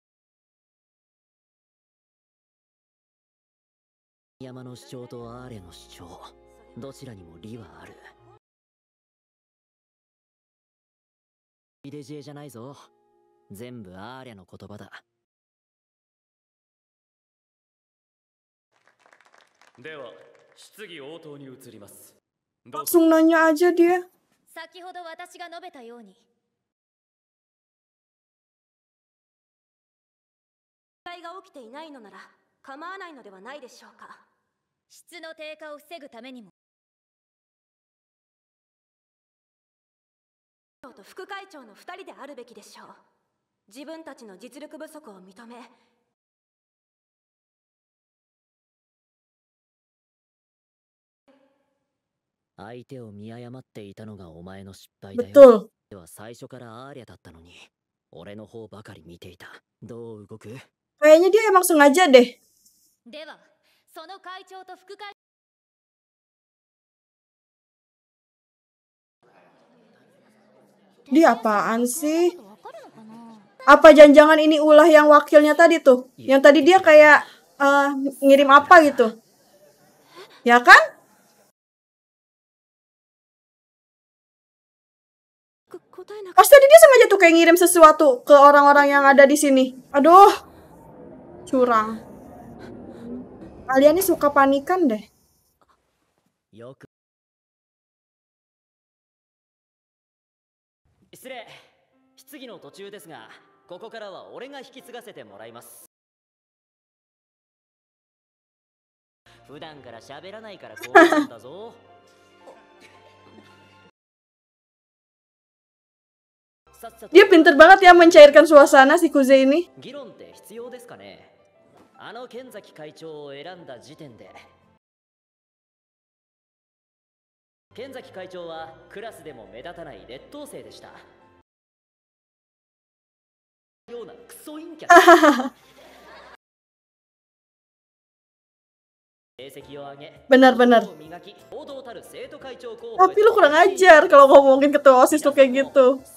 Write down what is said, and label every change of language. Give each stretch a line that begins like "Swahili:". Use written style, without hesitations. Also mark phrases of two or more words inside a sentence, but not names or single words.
Japanese: 山の主張とアーレの主張、どちらにも理はある。イデジエじゃないぞ。全部アーレの言葉だ。では質疑応答に移ります。
Indonesian: Langsung nanya aja dia。
Japanese: 先ほど私が述べたように問題が起きていないのなら構わないのではないでしょうか。質の低下を防ぐためにもと副会長の2人であるべきでしょう。自分たちの実力不足を認め相手を見誤っていたのがお前の失敗だよ。
Indonesian: Betul。
Japanese: では最初からアーレだったのに俺の方ばかり見ていた。どう動く？
Indonesian: Kayaknya dia emang sengaja deh。
Japanese: ではその会長と副会
Indonesian: Dia apaan sih? Apa jangan-jangan ini ulah yang wakilnya tadi tuh? Yang tadi dia kayak ngirim apa gitu? Ya kan? Pasti tadi dia sengaja tuh kayak ngirim sesuatu ke orang-orang yang ada di sini. Aduh, curang. Kalian ini suka panikan deh.
Japanese: 失礼。質疑の途中ですが、ここからは俺が引き継がせてもらいます。普段から喋らないからこうなんだぞ。
Indonesian: Dia pinter banget ya mencairkan suasana si Kuze ini.
Japanese: 議論って必要ですかね。あの剣崎会長を選んだ時点で。剣崎会長はクラスでも目立たない劣等生でした。ようなクソ陰キャ。
Indonesian: Benar-benar. Tapi lu kurang ajar kalau ngomongin ketua OSIS tuh kayak gitu.